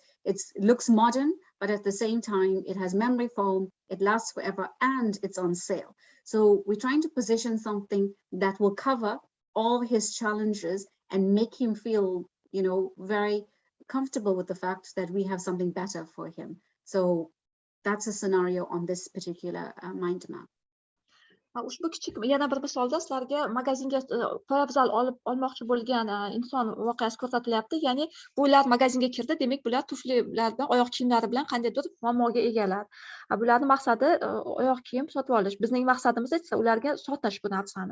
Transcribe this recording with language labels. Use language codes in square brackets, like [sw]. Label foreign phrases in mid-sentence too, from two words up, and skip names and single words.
[en] It looks modern, but at the same time, it has memory foam, it lasts forever, and it's on sale. So we're trying to position something that will cover all his challenges and make him feel, you know, very comfortable with the fact that we have something better for him. So that's a scenario on this particular mind map. [uz] Ushbu kichik yana bir misolda sizlarga magazinga poyabzal olmoqchi bo'lgan inson voqeasi ko'rsatilyapti. Ya'ni bular magazinga kirdi, demak bular tuflilar bilan, oyoq kiyimlari bilan qandaydir muammoga egalar. Bularning maqsadi oyoq kiyim sotib olish. Bizning maqsadimiz esa ularga sotish bu narsani.